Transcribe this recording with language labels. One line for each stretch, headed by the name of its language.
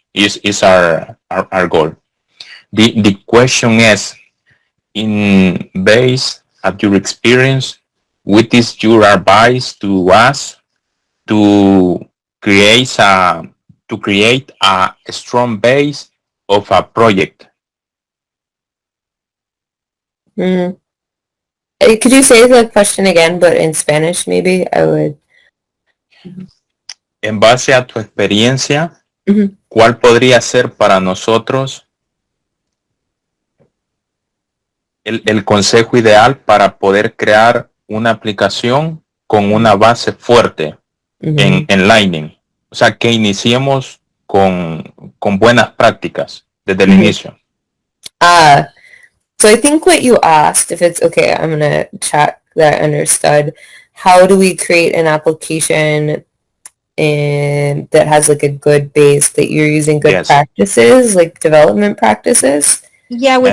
English: Is our goal. The question is, in base of your experience, what is your advice to us to create a strong base of a project? Mm. Could you say the question again, but in Spanish maybe? I would.
Spanish: En base a tu experiencia, Mhm. ¿cuál podría ser para nosotros el consejo ideal para poder crear una aplicación con una base fuerte Mhm. en Lightning? O sea, que iniciemos con buenas prácticas desde el inicio.
English: So I think what you asked, if it's okay, I'm going to check that I understood. How do we create an application that has like a good base, that you're using good Yes. practices, like development practices? Yeah, with